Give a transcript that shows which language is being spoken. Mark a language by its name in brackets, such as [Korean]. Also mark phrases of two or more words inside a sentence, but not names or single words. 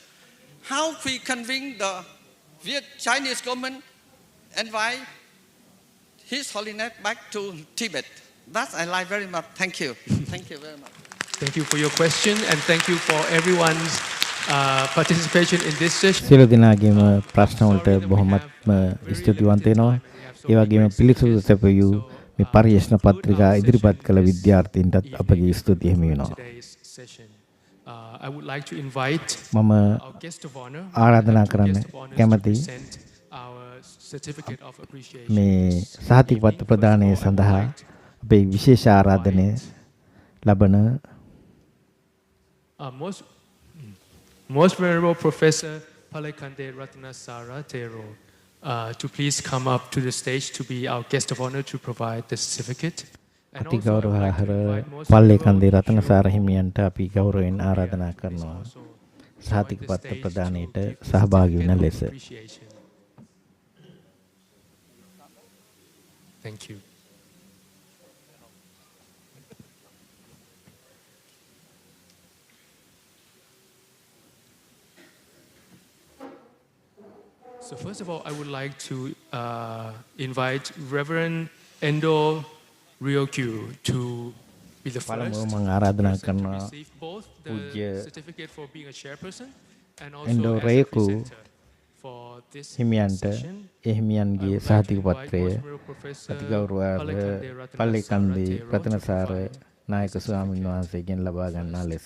[English] How we convince the Chinese government invite His Holiness back to Tibet? That I like very much. Thank you. Thank you very much. Thank you for your question, and thank you for everyone's participation in this session. [Sinhala] සියලු දෙනාගේම ප්‍රශ්න වලට බොහොමත්ම ස්තුතිවන්ත වෙනවා. ඒ වගේම පිළිතුරු සැපයූ මේ පරිශන පත්‍රිකා ඉදිරිපත් කළ විද්‍යාර්ථීන්ටත් අපගේ ස්තුතිය හිමි වෙනවා. [English] I would like to invite [Sinhala] මම [English] our guest of honor, [Sinhala] ආරාධනා කරන්න කැමතියි [English] our certificate of appreciation. [Sinhala] මේ සහතිකපත්‍ර ප්‍රදානය සඳහා අපේ විශේෂ ආරාධනය ලබන [English] Most Venerable Professor Palekande Ratnasara Thero to please come up to the stage to be our guest of honor to provide the certificate. [Sinhala] අතිගෞරවහර පල්ලේකන්දේ රතනසාර හිමියන්ට අපි ගෞරවයෙන් ආරාධනා කරනවා සහතිකපත්‍ර ප්‍රදානයට සහභාගී වෙන ලෙස. [English] Thank you. So first of all, I would like to invite Reverend Endo Ryokyu to be the first [Sinhala] පළමුව මම ආරාධනා [English] person to [Sinhala] කරනවා [English] receive both the [Sinhala] පූජ්‍ය [English] certificate for being a chairperson and [Sinhala] එන්ඩෝ [English] also as a [Sinhala] රේකු [English] presenter for this [Sinhala] හිමියන්ට [English] session. [Sinhala] ඒ හිමියන්ගේ සහතිකපත්‍රය අතිගෞරවහර පල්ලේකන්දේ රතනසාර නායක ස්වාමීන් වහන්සේගෙන් ලබා ගන්නා ලෙස.